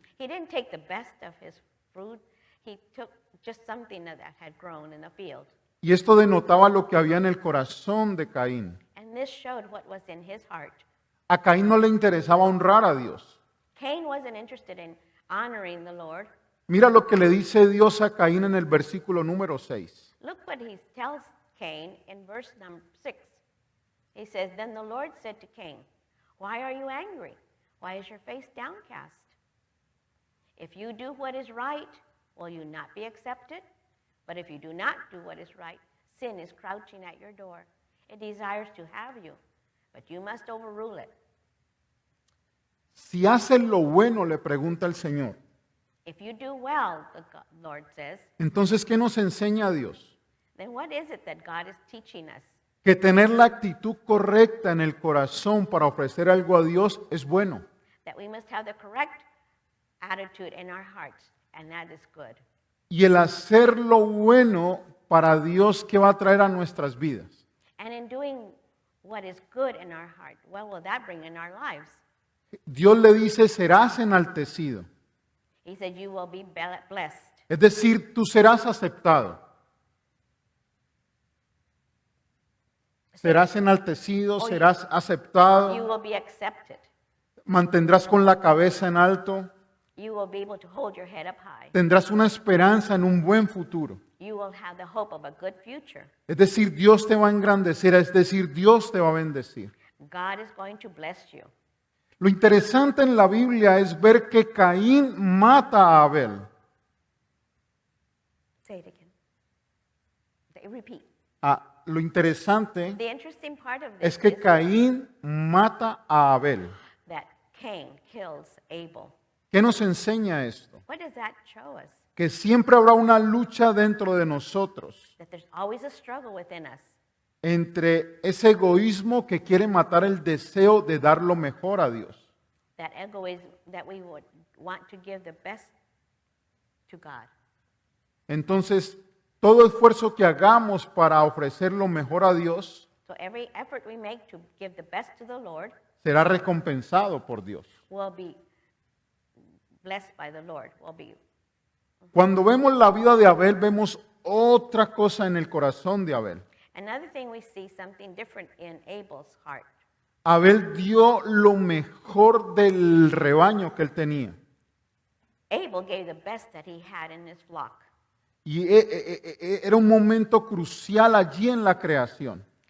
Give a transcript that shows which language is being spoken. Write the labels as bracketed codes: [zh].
[en] He didn't take the best of his fruit. He took just something that had grown in the field. [es] Y esto denotaba lo que había en el corazón de Caín. [en] And this showed what was in his heart. [es] A Caín no le interesaba honrar a Dios. [en] Cain wasn't interested in honoring the Lord. [es] Mira lo que le dice Dios a Caín en el versículo número 6. [en] Look what he tells Cain in verse number 6. He says, Then the Lord said to Cain, Why are you angry? Why is your face downcast? If you do what is right, will you not be accepted? But if you do not do what is right, sin is crouching at your door. It desires to have you, but you must overrule it. [es] Si haces lo bueno, le pregunta el Señor. [en] If you do well, the Lord says, [es] Entonces, ¿qué nos enseña Dios? [en] then what is it that God is teaching us? [es] Que tener la actitud correcta en el corazón para ofrecer algo a Dios es bueno. [en] That we must have the correct attitude in our hearts, and that is good. [es] Y el hacer lo bueno para Dios, ¿qué va a traer a nuestras vidas? [en] And in doing what is good in our heart, what will that bring in our lives? [es] Dios le dice, serás enaltecido. [en] He said, you will be blessed. [es] Es decir, tú serás aceptado. Serás enaltecido, serás [en] You [es] aceptado, [en] will be accepted. [es] mantendrás con la cabeza en alto, [en] You will be able to hold your head up high. [es] tendrás una esperanza en un buen futuro. [en] You will have the hope of a good future. [es] Es decir, Dios te va a engrandecer, es decir, Dios te va a bendecir. [en] God is going to bless you. [es] Lo interesante en la Biblia es ver que Caín mata a Abel. [en] Say it again. Repeat. [es] Lo interesante [en] The interesting part of [es] es [en] this [es] que [en] is [es] Caín mata a Abel. [en] that Cain kills Abel. [es] ¿Qué nos enseña esto? [en] What does that show us? [es] Que siempre habrá una lucha dentro de nosotros [en] That there's always a struggle within us. [es] entre ese egoísmo que quiere matar el deseo de dar lo mejor a Dios. [en] That egoism that we would want to give the best to God. [es] Entonces, todo esfuerzo que hagamos para ofrecer lo mejor a Dios [en] So every effort we make to give the best to the Lord [es] será recompensado por Dios. [en] will be blessed by the Lord. [es] Cuando vemos la vida de Abel, vemos otra cosa en el corazón de Abel. [en] Another thing, we see something different in Abel's heart. [es] Abel dio lo mejor del rebaño que él tenía. [en] Abel gave the best that he had in his flock. [es] Y era un momento crucial allí en la creación.